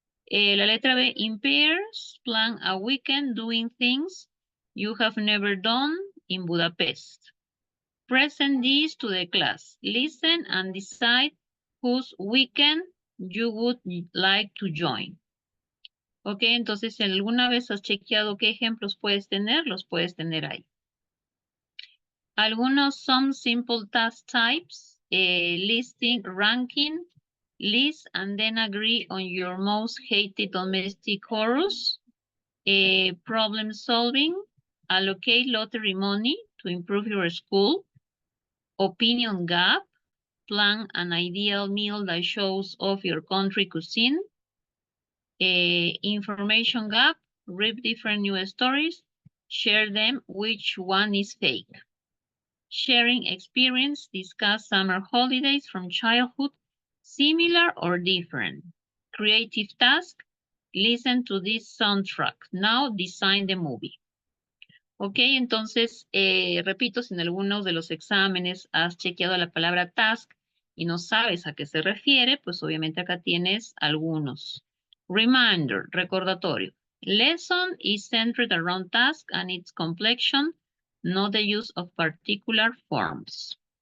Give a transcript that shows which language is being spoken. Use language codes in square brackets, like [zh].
[es] La letra B, [en] in pairs, plan a weekend doing things you have never done in Budapest. Present this to the class. Listen and decide whose weekend you would like to join. [es] Entonces, si alguna vez has chequeado qué ejemplos puedes tener, los puedes tener ahí. Algunos [en] some simple task types, listing, ranking, list and then agree on your most hated domestic chorus, problem solving, allocate lottery money to improve your school, opinion gap, plan an ideal meal that shows off your country cuisine, information gap, read different news stories, share them, which one is fake. Sharing experience, discuss summer holidays from childhood, similar or different. Creative task, listen to this soundtrack. Now design the movie. [es] Entonces, repito, si en algunos de los exámenes has chequeado la palabra task y no sabes a qué se refiere, pues obviamente acá tienes algunos. [en] Reminder, [es] recordatorio. [en] Lesson is centered around task and its complexion, not the use of particular forms.